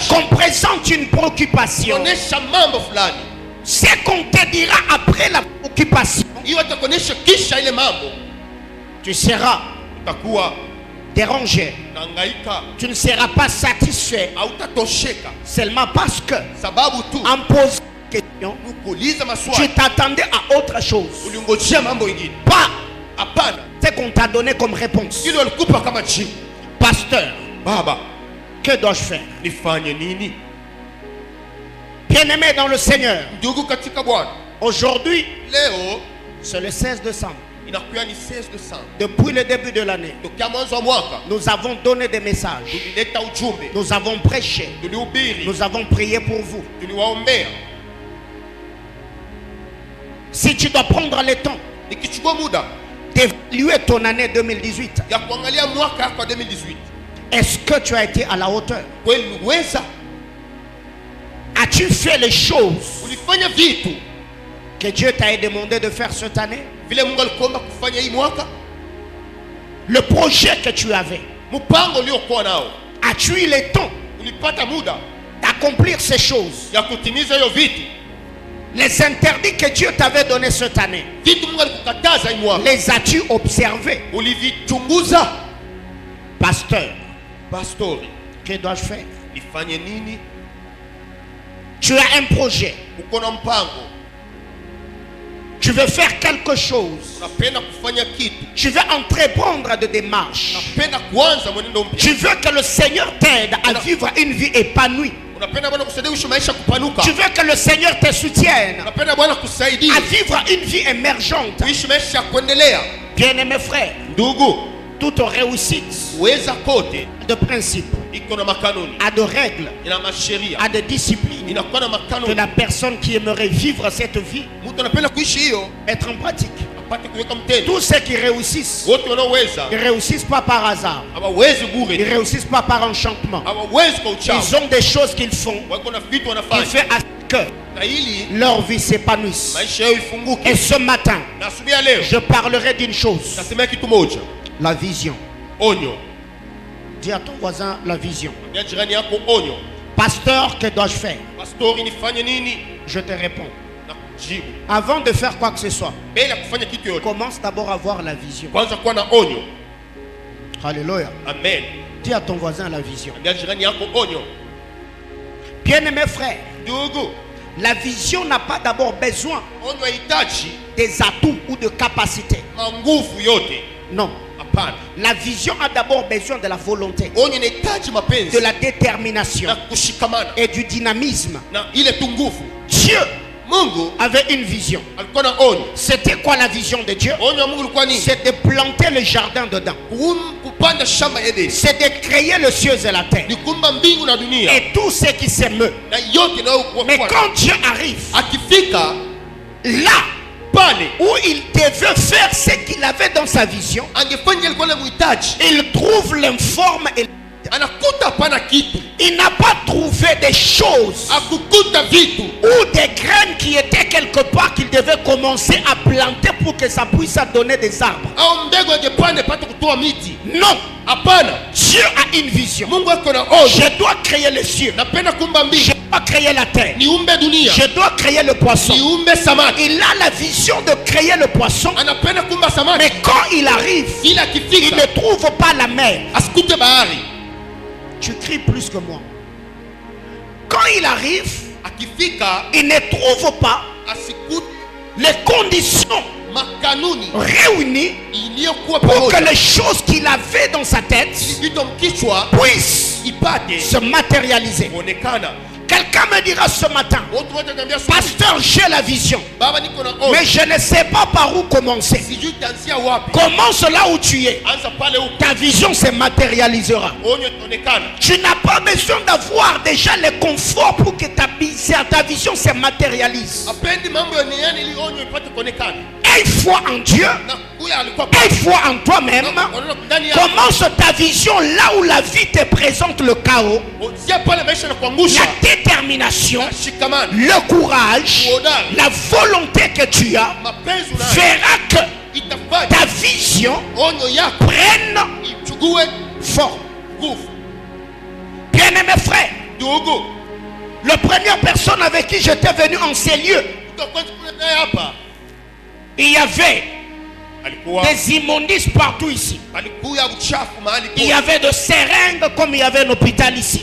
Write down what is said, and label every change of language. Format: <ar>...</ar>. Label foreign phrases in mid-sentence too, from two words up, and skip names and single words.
<fr>qu'on présente une préoccupation,</fr> <sw>tunaonesha mambo fulani,</sw> <fr>ce qu'on te dira après la préoccupation,</fr> <sw>hiyo atakuonesha kisha ile mambo,</sw> <fr>tu seras</fr> <sw>utakuwa</sw> <fr>dérangé.</fr> <sw>nahangaika,</sw> <fr>Tu ne seras pas satisfait</fr> <sw>hautatosheka</sw> <fr>seulement parce que</fr> <sw>sababu tu</sw> <fr>en posant une question,</fr> <sw>kuuliza tu maswali,</sw> <fr>t'attendais à autre chose.</fr> <sw>ulingojea mambo mengine.</sw> <fr>Pas</fr> <sw>Hapana,</sw> <fr>ce qu'on t'a donné comme réponse.</fr> <sw>ile walikupa kama jibu.</sw> <fr>Pasteur,</fr> <sw>Baba,</sw> <fr>que dois-je faire?</fr> <sw>nifanye nini?</sw> <fr>Bien-aimé dans le Seigneur,</fr> <sw>Ndugu katika Bwana,</sw> <fr>aujourd'hui,</fr> <sw>leo</sw> <fr>c'est le 16 décembre.</fr> <sw>inakuwa ni 16 Desemba.</sw> <fr>Depuis le début de l'année,</fr> <sw>Tokea mwanzo wa mwaka</sw> <fr>nous avons donné des messages.</fr> <sw>tulileta ujumbe,</sw> <fr>Nous avons prêché.</fr> <sw>tulihubiri,</sw> <fr>Nous avons prié pour vous.</fr> <sw>tuliwaombea.</sw> <fr>Si tu dois prendre le temps</fr> <sw>Nikichukua muda</sw> <fr>d'évaluer ton année 2018,</fr> <sw>ya kuangalia mwaka yako wa 2018,</sw> <fr>est-ce que tu as été à la hauteur?</fr> <sw>kweli uliweza?</sw> <fr>As-tu fait les choses</fr> <sw>Ulifanya vitu</sw> <fr>que Dieu t'a demandé de faire cette année?</fr> <sw>vile Mungu alikuomba kufanya hii mwaka?</sw> <fr>Le projet que tu avais,</fr> <sw>Mpango uliokuwa nao,</sw> <fr>as-tu eu le temps</fr> <sw>ulipata muda</sw> <fr>d'accomplir ces choses?</fr> <sw>ya kutimiza hiyo vitu?</sw> <fr>Les interdits que Dieu t'avait donnés cette année,</fr> <sw>Vitu Mungu alikukataza hii mwaka,</sw> <fr>les as-tu observés?</fr> <sw>ulivichunguza?</sw> <fr>Pasteur,</fr> <sw>Pastori,</sw> <fr>que dois-je faire?</fr> <sw>nifanye nini?</sw> <fr>Tu as un projet,</fr> <sw>Uko na mpango,</sw> <fr>tu veux faire quelque chose,</fr> <sw>unapenda kufanya kitu,</sw> <fr>tu veux entreprendre des démarches,</fr> <sw>unapenda kuanza mwenendo mpya,</sw> <fr>tu veux que le Seigneur t'aide à vivre une vie épanouie,</fr> <sw>unapenda Bwana kusaidia uishi maisha kupanuka,</sw> <fr>tu veux que le Seigneur te soutienne</fr> <sw>unapenda Bwana kusaidia</sw> <fr>à vivre une vie émergente.</fr> <sw>uishi maisha ya kuendelea.</sw> <fr>Bien-aimés frères,</fr> <sw>Ndugu,</sw> <fr>toute réussite</fr> <sw>kuweza kote</sw> <fr>de principe,</fr> <sw>iko na makanuni,</sw> <fr>à de règles,</fr> <sw>ina masheria,</sw> <fr>à de disciplines,</fr> <sw>inakuwa na</sw> <fr>que</fr> <sw>makanuni.</sw> <fr>la personne qui aimerait vivre cette vie,</fr> <sw>Mtu anapenda kuishi hiyo,</sw> <fr>mettre en pratique.</fr> <sw>apate kuweka mtendo.</sw> <fr>Tous ceux qui réussissent,</fr> <sw>Wote wanaoweza</sw> <fr>ils ne réussissent pas par hasard,</fr> <sw>hawawezi</sw> <fr>ils ne</fr> <sw>bure,</sw> <fr>réussissent pas par enchantement.</fr> <sw>hawawezi kwa uchawi,</sw> <fr>Ils ont des choses qu'ils font</fr> <sw>wako na vitu</sw> <fr>qui</fr> <sw>wanafanya</sw> <fr>fait à ce que</fr> <sw>na ili</sw> <fr>leur vie s'épanouisse.</fr> <sw>maisha yao ifunguke.</sw> <fr>Et ce matin,</fr> <sw>Na asubuhi ya leo</sw> <fr>je parlerai d'une chose,</fr> <sw>nasemea kitu moja,</sw> <fr>la vision.</fr> <sw>onyo.</sw> <fr>Dis à ton voisin la vision.</fr> <sw>Ambia jirani yako onyo.</sw> <fr>Pasteur, que dois-je faire?</fr> <sw>Pastori, nifanye nini?</sw> <fr>Je te réponds.</fr> <sw>Na jibu.</sw> <fr>Avant de faire quoi que ce soit,</fr> <sw>Mbele ya kufanya kitu yote,</sw> <fr>commence d'abord à voir la vision.</fr> <sw>kwanza kuwa na onyo.</sw> <fr>Alléluia.</fr> <sw>Amen.</sw> <fr>Dis à ton voisin la vision.</fr> <sw>Ambia jirani yako onyo.</sw> <fr>Bien-aimé frère,</fr> <sw>Ndugu,</sw> <fr>la vision n'a pas d'abord besoin</fr> <sw>onyo haitaji</sw> <fr>des atouts ou de capacités.</fr> <sw>manguvu yote.</sw> <fr>Non.</fr> <sw>Hapana.</sw> <fr>La vision a d'abord besoin de la volonté,</fr> <sw>Onyo inahitaji mapenzi</sw> <fr>de la détermination</fr> <sw>na kushikamana</sw> <fr>et du dynamisme.</fr> <sw>na ile tu nguvu.</sw> <fr>Dieu</fr> <sw>Mungu</sw> <fr>avait une vision.</fr> <sw>alikuwa na onyo.</sw> <fr>C'était quoi la vision de Dieu?</fr> <sw>Onyo ya Mungu ilikuwa nini?</sw> <fr>C'est de planter le jardin dedans.</fr> <sw>Kupanda shamba Edeni.</sw> <fr>C'est de créer le ciel et la terre.</fr> <sw>Ni kuumba mbingu na dunia.</sw> <fr>Et tout ce qui s'émeut.</fr> <sw>Na yote inayokuwa.</sw> <fr>Mais quand Dieu arrive,</fr> <sw>akifika</sw> <fr>là</fr> <sw>pale</sw> <fr>où il devait faire ce qu'il avait dans sa vision,</fr> <sw>angefanya alikuwa anamhitaji,</sw> <fr>il trouve l'informe et</fr> <sw>anakuta hapana kitu.</sw> <fr>il n'a pas trouvé des choses</fr> <sw>Akukuta vitu</sw> <fr>ou des graines qui étaient quelque part qu'il devait commencer à planter pour que ça puisse donner des arbres.</fr> <sw>au mbegu angepande pate kutoa miti.</sw> <fr>Non,</fr> <sw>Hapana.</sw> <fr>Dieu a une vision.</fr> <sw>Mungu ako na onyo.</sw> <fr>Je dois créer les cieux.</fr> <sw>Napenda kuumba mbingu.</sw> <fr>Je dois créer la terre.</fr> <sw>Niumbe dunia.</sw> <fr>Je dois créer le poisson.</fr> <sw>Niumbe samaki.</sw> <fr>Il a la vision de créer le poisson.</fr> <sw>Anapenda kuumba samaki.</sw> <fr>Mais quand il arrive,</fr> <sw>Ila</sw> <fr>il</fr> <sw>akifika</sw> <fr>ne trouve pas la mer.</fr> <sw>asikute bahari.</sw> <fr>Tu cries plus que moi. Quand il arrive,</fr> <sw>Akifika</sw> <fr>il ne trouve pas</fr> <sw>asikute</sw> <fr>les conditions</fr> <sw>makanuni</sw> <fr>réunies</fr> <sw>iliyokuwa</sw> <fr>pour que</fr> <sw>pamoja.</sw> <fr>les choses qu'il avait dans sa tête</fr> <sw>Vitu mkichwa</sw> <fr>puissent</fr> <sw>ipate</sw> <fr>se matérialiser.</fr> <sw>kuonekana.</sw> <fr>Quelqu'un me dira ce matin,</fr> <sw>Watu wote wataniambia asubuhi,</sw> <fr>pasteur, j'ai la vision,</fr> <sw>baba niko na onyo.</sw> <fr>mais je ne sais pas par où commencer.</fr> <sw>Sijui itaanzia wapi.</sw> <fr>Commence là où tu es.</fr> <sw>Anza pale huko.</sw> <fr>Ta vision se matérialisera.</fr> <sw>Onyo itaonekana.</sw> <fr>Tu n'as pas besoin d'avoir déjà le confort pour que ta vision se matérialise.</fr> <sw>Apendi mambo ya duniani ili onyo ipate kuonekana.</sw> <fr>Aie foi en Dieu.</fr> <sw>Na huyo alikuwa</sw> <fr>Aie foi en toi-même.</fr> <sw>ndani yako.</sw> <fr>Commence ta vision là où la vie te présente le chaos,</fr> <sw>Sia pale maisha na kuangusha.</sw> <fr>la détermination,</fr> <sw>Shikamana.</sw> <fr>le courage, la volonté que tu as</fr> <sw>Mapenzi unayo.</sw> <fr>fera que</fr> <sw>Itafanya</sw> <fr>ta vision</fr> <sw>onyo yako</sw> <fr>prenne</fr> <sw>ichukue</sw> <fr>forme.</fr> <sw>nguvu.</sw> <fr>Bien-aimé frère,</fr> <sw>Ndugu,</sw> <fr>la première personne avec qui j'étais venu en ces lieux,</fr> <sw>utakuwa tukule naye hapa.</sw> <fr>il y avait</fr> <sw>Alikuwa</sw> <fr>des immondices partout ici.</fr> <sw>palikuwa uchafu mahali</sw> <fr>Il y</fr> <sw>pote.</sw> <fr>avait de seringues comme il y avait un hôpital ici.</fr>